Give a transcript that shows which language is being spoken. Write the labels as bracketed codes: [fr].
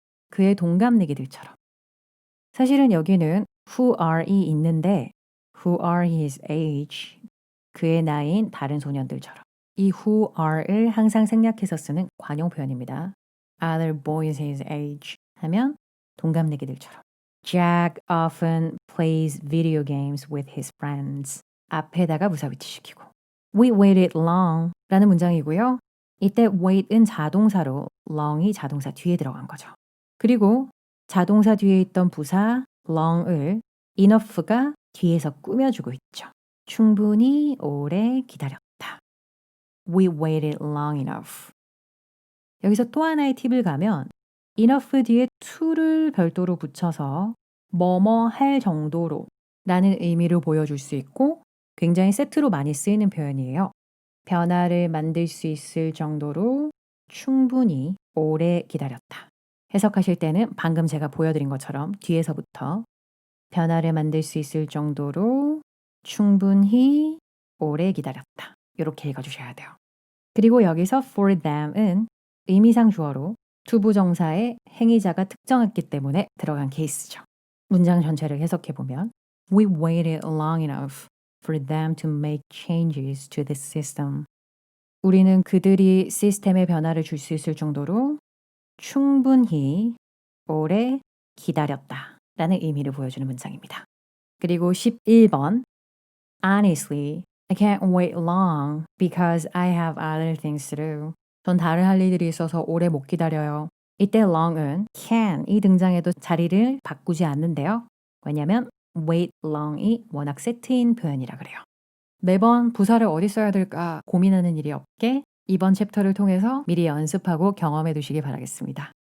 [ko] 그의 동갑내기들처럼. 사실은 여기는 who are이 있는데 [en] who are his age. [ko] 그의 나이인 다른 소년들처럼. 이 who are를 항상 생략해서 쓰는 관용 표현입니다. [en] Other boys his age [ko] 하면 동갑내기들처럼. [en] Jack often plays video games with his friends. [ko] 앞에다가 부사 위치시키고. [en] We waited long [ko] 라는 문장이고요. 이때 wait은 자동사로 long이 자동사 뒤에 들어간 거죠. 그리고 자동사 뒤에 있던 부사 long을 enough가 뒤에서 꾸며주고 있죠. 충분히 오래 기다렸다. [en] We waited long enough. [ko] 여기서 또 하나의 팁을 가면 enough 뒤에 to를 별도로 붙여서 뭐뭐 할 정도로 라는 의미를 보여줄 수 있고 굉장히 세트로 많이 쓰이는 표현이에요. 변화를 만들 수 있을 정도로 충분히 오래 기다렸다. 해석하실 때는 방금 제가 보여드린 것처럼 뒤에서부터 변화를 만들 수 있을 정도로 충분히 오래 기다렸다. 이렇게 읽어주셔야 돼요. 그리고 여기서 for them은 의미상 주어로 투부정사의 행위자가 특정했기 때문에 들어간 케이스죠. 문장 전체를 해석해보면 [en] We waited long enough for them to make changes to the system. [ko] 우리는 그들이 시스템에 변화를 줄 수 있을 정도로 충분히 오래 기다렸다 라는 의미를 보여주는 문장입니다. 그리고 11번 [en] Honestly, I can't wait long because I have other things to do. [ko] 전 다른 할 일들이 있어서 오래 못 기다려요. 이때 long은 can이 등장해도 자리를 바꾸지 않는데요. 왜냐하면 wait long이 워낙 세트인 표현이라 그래요. 매번 부사를 어디 써야 될까 고민하는 일이 없게 이번 챕터를 통해서 미리 연습하고 경험해 두시기 바라겠습니다.